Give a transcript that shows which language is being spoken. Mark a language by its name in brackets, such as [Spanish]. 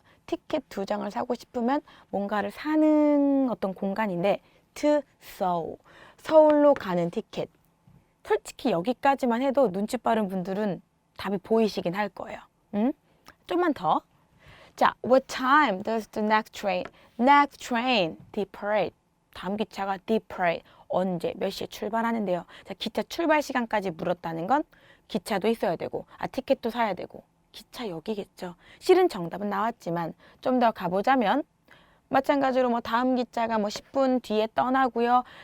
[Korean] 티켓 2장을 사고 싶으면 뭔가를 사는 어떤 공간인데 [English] to Seoul. [Korean] 서울로 가는 티켓. 솔직히 여기까지만 해도 눈치 빠른 분들은 답이 보이시긴 할 거예요. 좀만 더. [English] 자, what time does the next train depart? [Korean] 다음 기차가 depart. 언제, 몇 시에 출발하는데요. 자, 기차 출발 시간까지 물었다는 건 기차도 있어야 되고, 티켓도 사야 되고, 기차 여기겠죠. 실은 정답은 나왔지만 좀 더 가보자면 마찬가지로 뭐 다음 기차가 뭐 10분 뒤에 떠나고요.